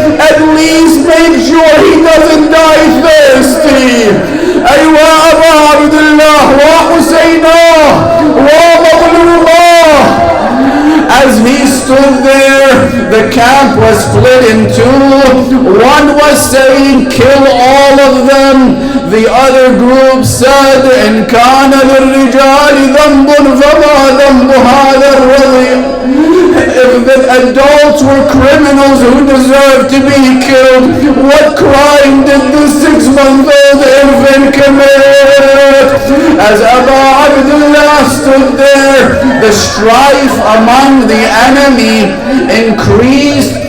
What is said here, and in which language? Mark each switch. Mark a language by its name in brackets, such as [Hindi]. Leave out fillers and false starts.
[English] At least make sure he doesn't die thirsty. [Arabic] Aywa Aba Abdullah wa Hussaina wa Mawlullah. [English] As he stood there, the camp was split in two. One was saying, kill all of them. The other group said, [Arabic] إن كان للرجال ذنب فما ذنب هذا الرضيع. [English] If the adults were criminals who deserved to be killed, what crime did the 6-month-old infant commit? As Aba Abdullah stood there, the strife among the enemy increased.